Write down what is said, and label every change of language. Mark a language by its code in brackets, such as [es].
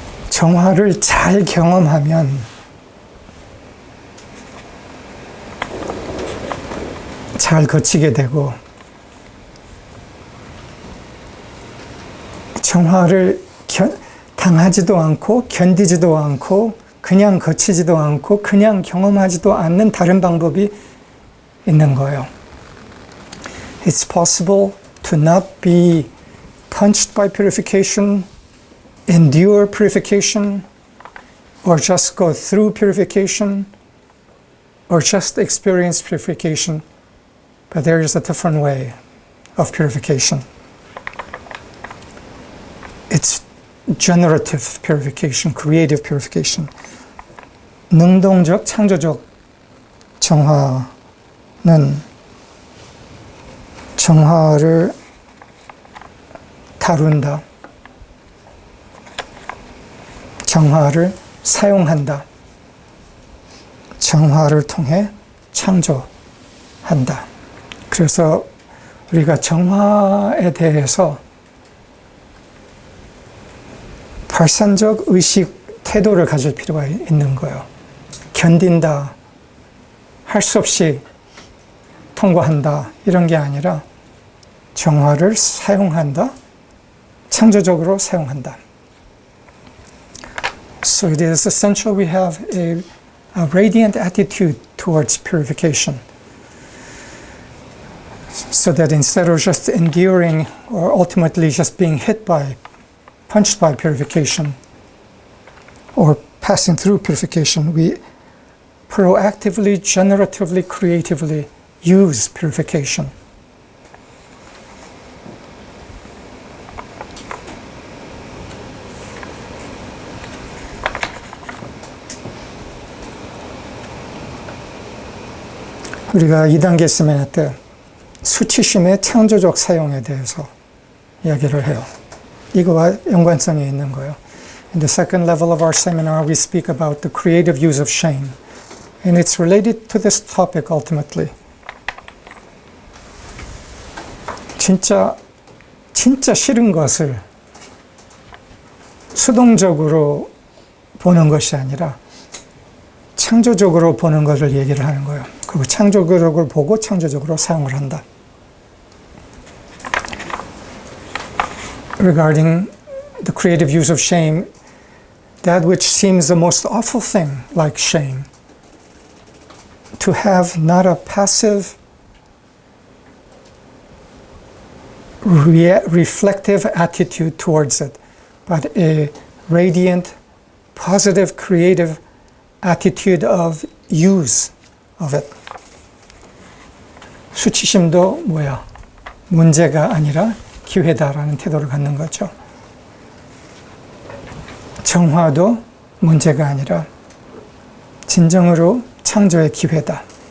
[ko] 정화를 잘 경험하면 잘 거치게 되고, 정화를 당하지도 않고 견디지도 않고 그냥 거치지도 않고 그냥 경험하지도 않는 다른 방법이 있는 거예요. [en] It's possible to not be punched by purification, endure purification, or just go through purification, or just experience purification, but there is a different way of purification. It's generative purification, creative purification. [ko] 능동적, 창조적 정화는 정화를 다룬다, 정화를 사용한다, 정화를 통해 창조한다. 그래서 우리가 정화에 대해서 발산적 의식 태도를 가질 필요가 있는 거예요. 견딘다, 할 수 없이 통과한다, 이런 게 아니라 정화를 사용한다, 창조적으로 사용한다. [en] So it is essential we have a radiant attitude towards purification. So that instead of just enduring or ultimately just being punched by purification or passing through purification, we proactively, generatively, creatively use purification. [ko] 우리가 2단계 세미나 때 수치심의 창조적 사용에 대해서 이야기를 해요. 이거와 연관성이 있는 거예요. [en] In the second level of our seminar, we speak about the creative use of shame. And it's related to this topic ultimately. [ko] 진짜 싫은 것을 수동적으로 보는 것이 아니라 창조적으로 보는 것을 얘기를 하는 거예요. 그리고 창조적으로 보고 창조적으로 사용을 한다. [en] Regarding the creative use of shame, that which seems the most awful thing, like shame, to have not a passive, reflective attitude towards it, but a radiant, positive, creative attitude of use of it. [ko] 수치심도 뭐야? 문제가 아니라 기회다라는 태도를 갖는 거죠. 정화도 문제가 아니라 진정으로 창조의 기회다.